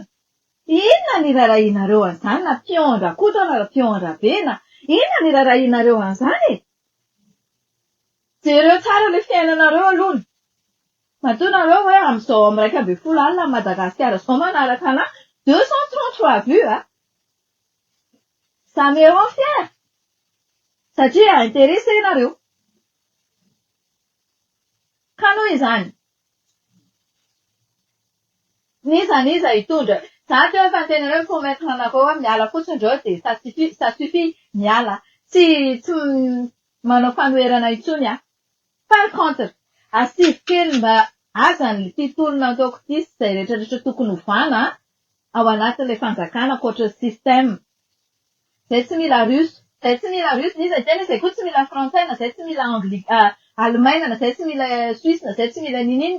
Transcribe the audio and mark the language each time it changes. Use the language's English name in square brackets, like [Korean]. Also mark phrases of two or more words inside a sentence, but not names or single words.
[Malagasy] Inona ny rarahinareo an'izany na pion Rakoto na pion Ravena? Inona ny rarahinareo an'izany? Jereo tsara ilay fiainanareo aloha. Matoa nareo hoe amin'izao amin'ny 1 alina Madagasikara izao manaraka anahy 233 vues [French] Ça me rend fier. [Malagasy] Satria intéressé nareo. Ka noho izany. Niza hitondra. Za teo efa nitenareo promettre anareo miala fotsiny indreo dia [French] ça suffit [Malagasy] miala. Tsy manao fanoherana intsony [French] Par contre, [Malagasy] asivy kely mba azany ity tolona ataoko ity sy izay rehetrarehetra tokony hovana ao anatin'ilay fanjakana ankoatra système. Izay tsy mila russe, niza tena izay koa tsy mila frantsay, na izay tsy mila alemaina, na izay tsy mila suisse, na izay tsy mila ninina.